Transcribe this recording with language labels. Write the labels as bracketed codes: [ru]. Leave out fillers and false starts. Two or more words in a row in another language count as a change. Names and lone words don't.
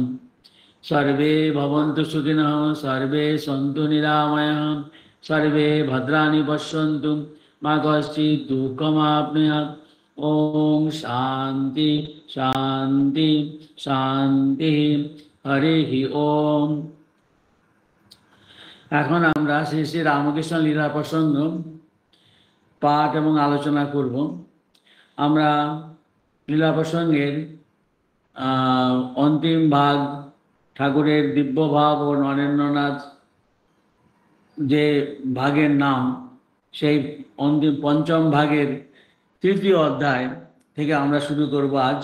[sa] सर्वे भवन्तु सुखिनः सर्वे सन्तु निरामयः सर्वे भद्राणि पश्यन्तु मा कश्चित् दुःखमाप्नुयात्। ओम शांति शांति शांति हरि ओम। [bn] এখন আমরা শ্রী শ্রী রামকৃষ্ণ লীলা প্রসঙ্গ পাঠ এবং আলোচনা করব। আমরা লীলা প্রসঙ্গের অন্তিম ভাগ ঠাকুরের দিব্যভাব ও নরেন্দ্রনাথ যে ভাগের নাম সেই অন্তিম পঞ্চম ভাগের তৃতীয় অধ্যায় থেকে আমরা শুরু করব আজ।